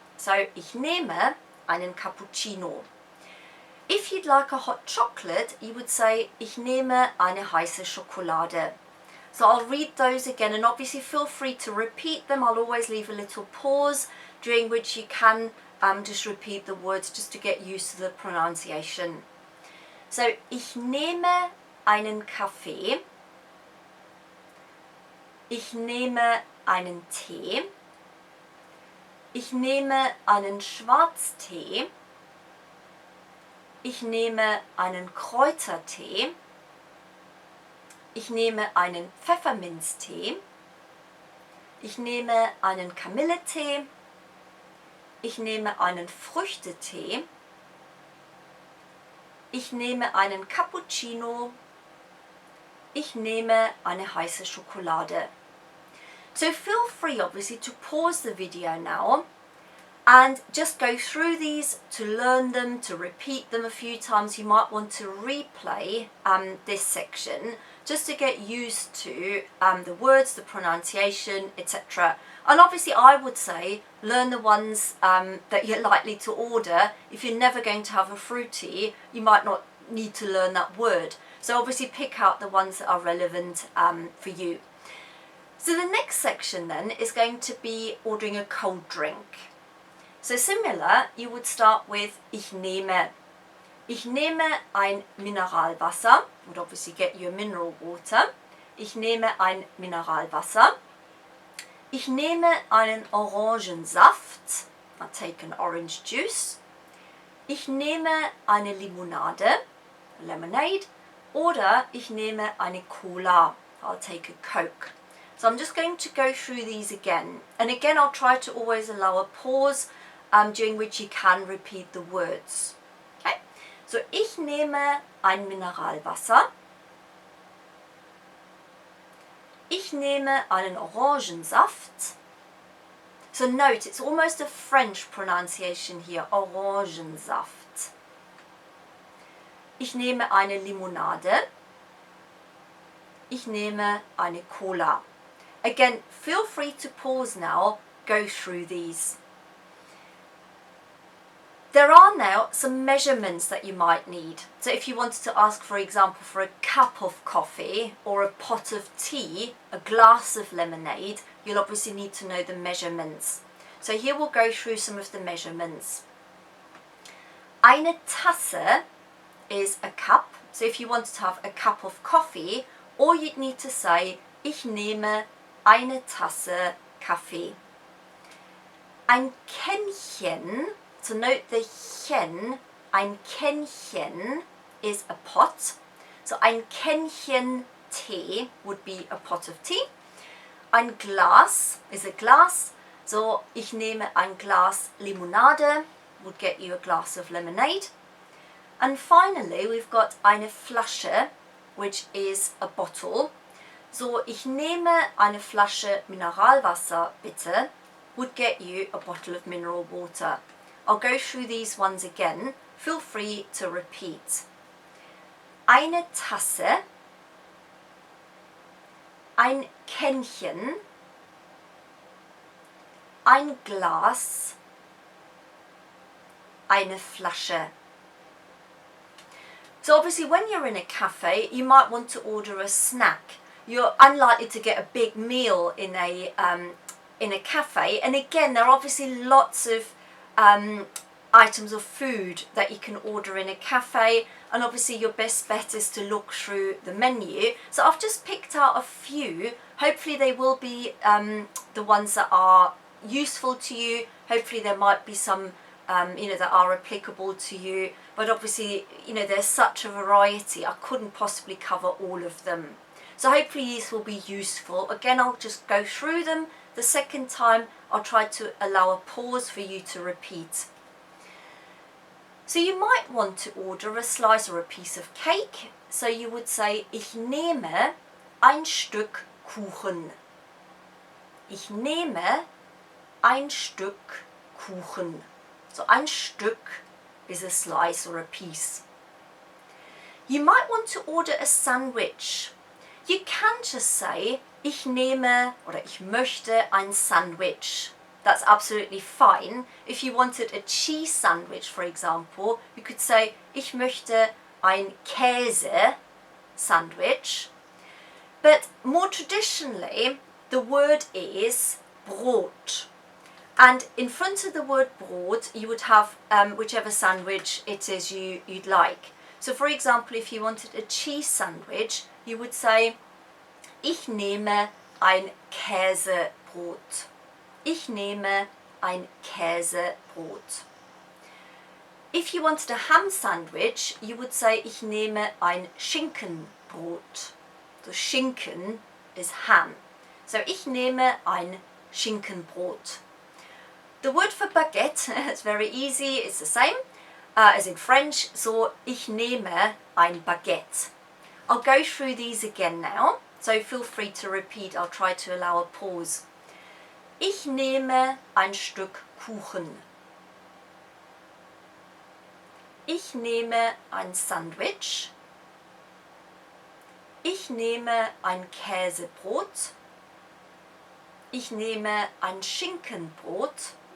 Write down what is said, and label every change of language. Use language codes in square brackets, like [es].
[de] So, ich nehme einen Cappuccino. [en] If you'd like a hot chocolate, you would say, [de] ich nehme eine heiße Schokolade. [en] So I'll read those again, and obviously feel free to repeat them. I'll always leave a little pause during which you can just repeat the words just to get used to the pronunciation. [de] So, ich nehme einen Kaffee. Ich nehme einen Tee. Ich nehme einen Schwarztee. Ich nehme einen Kräutertee. Ich nehme einen Pfefferminztee. Ich nehme einen Kamilletee. Ich nehme einen Früchtetee. Ich nehme einen Cappuccino. Ich nehme eine heiße Schokolade. [en] So feel free obviously to pause the video now And just go through these to learn them, to repeat them a few times. You might want to replay this section just to get used to the words, the pronunciation, etc. And obviously I would say learn the ones that you're likely to order. If you're never going to have a fruity, you might not need to learn that word. So obviously pick out the ones that are relevant for you. So the next section then is going to be ordering a cold drink. So similar, you would start with [de] ich nehme. Ich nehme ein Mineralwasser. [en] Would obviously get you a mineral water. [de] Ich nehme ein Mineralwasser. Ich nehme einen Orangensaft. [en] I take an orange juice. [de] Ich nehme eine Limonade, [en] lemonade. [de] Oder ich nehme eine Cola. [en] I'll take a Coke. So I'm just going to go through these again. And again, I'll try to always allow a pause during which you can repeat the words. Okay? [de] So ich nehme ein Mineralwasser. Ich nehme einen Orangensaft. [en] So note, it's almost a French pronunciation here, Orangensaft. [de] Ich nehme eine Limonade. Ich nehme eine Cola. [en] Again, feel free to pause now, go through these. There are now some measurements that you might need. So if you wanted to ask, for example, for a cup of coffee or a pot of tea, a glass of lemonade, you'll obviously need to know the measurements. So here we'll go through some of the measurements. [de] Eine Tasse [en] is a cup. So if you wanted to have a cup of coffee, or you'd need to say, [de] ich nehme eine Tasse Kaffee. Ein Kännchen. [en] So note the chen, [de] ein Kännchen [en] is a pot. So [de] ein Kännchen Tee [en] would be a pot of tea. [de] Ein Glas [en] is a glass. So [de] ich nehme ein Glas Limonade [en] would get you a glass of lemonade. And finally we've got [de] eine Flasche, [en] which is a bottle. So [de] ich nehme eine Flasche Mineralwasser bitte [en] would get you a bottle of mineral water. I'll go through these ones again. Feel free to repeat. [de] Eine Tasse, ein Kännchen, ein Glas, eine Flasche. [en] So obviously when you're in a cafe, you might want to order a snack. You're unlikely to get a big meal in a cafe. And again, there are obviously lots of items of food that you can order in a cafe, and obviously your best bet is to look through the menu. So I've just picked out a few. Hopefully they will be the ones that are useful to you. Hopefully there might be some that are applicable to you, but obviously there's such a variety, I couldn't possibly cover all of them. So hopefully these will be useful. Again, I'll just go through them. The second time I'll try to allow a pause for you to repeat. So you might want to order a slice or a piece of cake. So you would say, [de] ich nehme ein Stück Kuchen. Ich nehme ein Stück Kuchen. [en] So [de] ein Stück [en] is a slice or a piece. You might want to order a sandwich. You can just say, [de] ich nehme oder ich möchte ein Sandwich. [en] That's absolutely fine. If you wanted a cheese sandwich, for example, you could say, [de] ich möchte ein Käse sandwich. [en] But more traditionally, the word is Brot. And in front of the word Brot, you would have whichever sandwich it is you'd like. So for example, if you wanted a cheese sandwich, you would say, [de] ich nehme ein Käsebrot. Ich nehme ein Käsebrot. [en] If you wanted a ham sandwich, you would say, [de] ich nehme ein Schinkenbrot. [en] So Schinken is ham. [de] So ich nehme ein Schinkenbrot. [en] The word for baguette, it's very easy, it's the same as in French. [de] So ich nehme ein Baguette. [en] I'll go through these again now, so feel free to repeat. I'll try to allow a pause. [de] Ich nehme ein Stück Kuchen. Ich nehme ein Sandwich. Ich nehme ein Käsebrot. Ich nehme ein Schinkenbrot.